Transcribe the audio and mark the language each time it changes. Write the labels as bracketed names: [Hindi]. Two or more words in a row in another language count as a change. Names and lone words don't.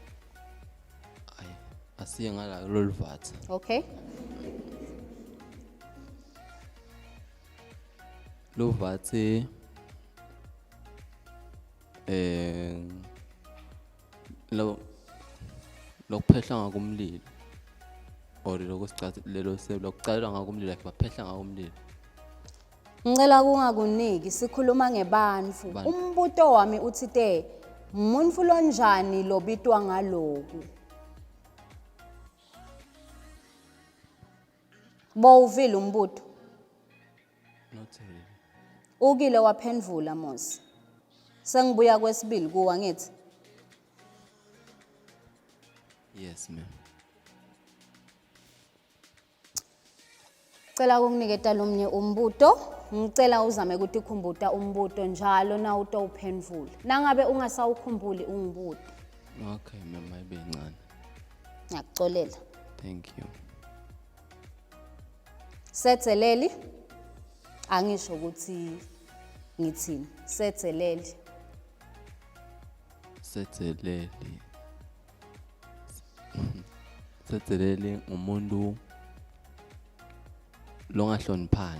[Swati] Asiye ngala loluvathi. Okay. Luvathi lokuphehla ngakumlilo or lokucala ngakumlilo baphehla ngakumlilo. Ngicela kungakuniki sikhuluma ngebantfu. Umbuto wami uthi umuntu lonjani lobitwa ngaloku. Bowuvile umbuto. [English] Not really. [Swati] Ukile waphendvula Mosi. Sengibuya kwesibili kuwa ngithi. [English] Yes, ma'am. [Swati] Cela kunginiketa lomnye umbuto. Ngicela uzame ukuthi ukhumbuta umbuto njalo na utowuphendvula. Nangabe ungasawukhumbuli ungibuto. [English] Okay, ma'am, [Swati] mayibe incane. Ngiyakuxolela. [English] Thank you. [Swati] Setheleli. Angisho ukuthi ngithini. Setheleli. Setheleli. Setheleli umuntu longahloniphani.